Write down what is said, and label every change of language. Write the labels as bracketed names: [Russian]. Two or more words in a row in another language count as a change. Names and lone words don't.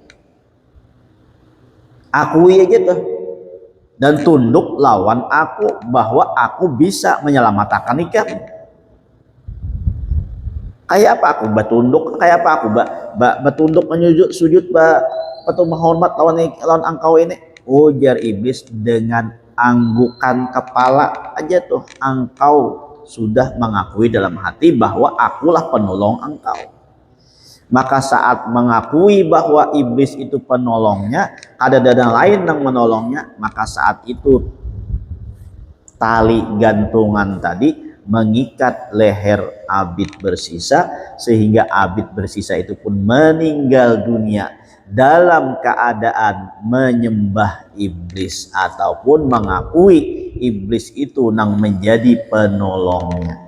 [Indonesian] Akui aja tuh dan tunduk lawan aku bahwa aku bisa menyelamatkan ikam. Kayak apa aku bertunduk? Kayak apa aku bertunduk sujud petung menghormat lawan engkau ini? Ujar iblis dengan anggukan kepala aja tuh. Engkau sudah mengakui dalam hati bahwa akulah penolong engkau. Maka saat mengakui bahwa iblis itu penolongnya, ada lain yang menolongnya, maka saat itu tali gantungan tadi mengikat leher abid bersisa sehingga abid bersisa itu pun meninggal dunia dalam keadaan menyembah iblis ataupun mengakui iblis itu nang menjadi penolongnya.